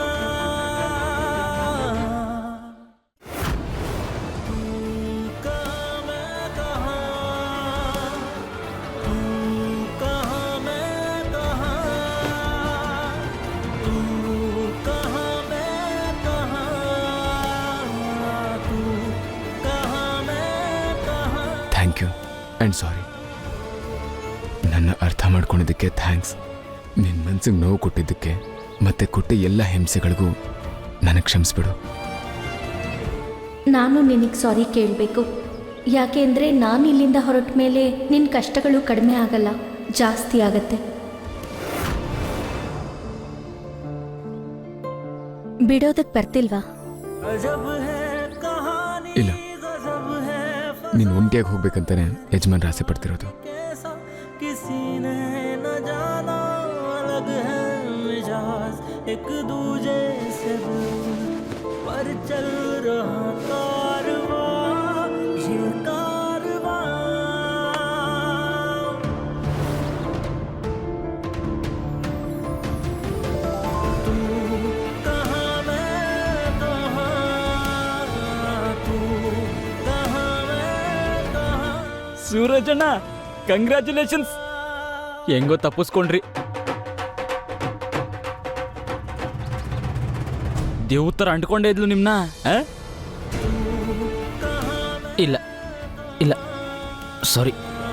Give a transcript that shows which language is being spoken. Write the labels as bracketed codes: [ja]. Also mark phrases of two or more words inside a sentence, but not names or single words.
[hi] तू कहाँ मैं कहाँ, तू कहाँ मैं कहाँ, तू कहाँ मैं कहाँ, तू कहाँ मैं कहाँ. [en] thank you and sorry. [kn] ನನ್ನ ಅರ್ಥ ಮಾಡ್ಕೊಂಡಿದ್ದಕ್ಕೆ ಥ್ಯಾಂಕ್ಸ್. ನಿನ್ನ ಮನ್ಸಿಗೆ ನೋವು ಕೊಟ್ಟಿದ್ದಕ್ಕೆ ಮತ್ತೆ ಕೊಟ್ಟ ಎಲ್ಲ ಹಿಂಸೆಗಳಿಗೂ ನನಗೆ ಕ್ಷಮಿಸ್ಬಿಡು. ನಾನು ನಿನಗೆ ಸಾರಿ ಕೇಳಬೇಕು. ಯಾಕೆಂದರೆ ನಾನು ಇಲ್ಲಿಂದ ಹೊರಟ ಮೇಲೆ ನಿನ್ನ ಕಷ್ಟಗಳು ಕಡಿಮೆ ಆಗಲ್ಲ, ಜಾಸ್ತಿ ಆಗತ್ತೆ. ಬಿಡೋದಕ್ಕೆ ಬರ್ತಿಲ್ವಾ? ಇಲ್ಲ, ನೀನು ಒಂಟಿಯಾಗಿ ಹೋಗ್ಬೇಕಂತಾನೆ ಯಜಮಾನ್ರು ಆಸೆ ಪಡ್ತಿರೋದು. [hi] किसी ने न जाना अलग है मिजाज एक दूजे से पर चल रहा कारवां, ये कारवां. तू कहाँ मैं कहाँ, तू कहाँ मैं कहाँ. [kn] ಸೂರಜ್ ಅಣ್ಣ, ಕಂಗ್ರ್ಯಾಚುಲೇಷನ್ಸ್. ಹೆಂಗೋ ತಪ್ಪಿಸ್ಕೊಂಡ್ರಿ. ದೇವ್ತರ ಅಂಟ್ಕೊಂಡೇ ಇದ್ಲು ನಿಮ್ನ. ಇಲ್ಲ ಇಲ್ಲ, ಸಾರಿ.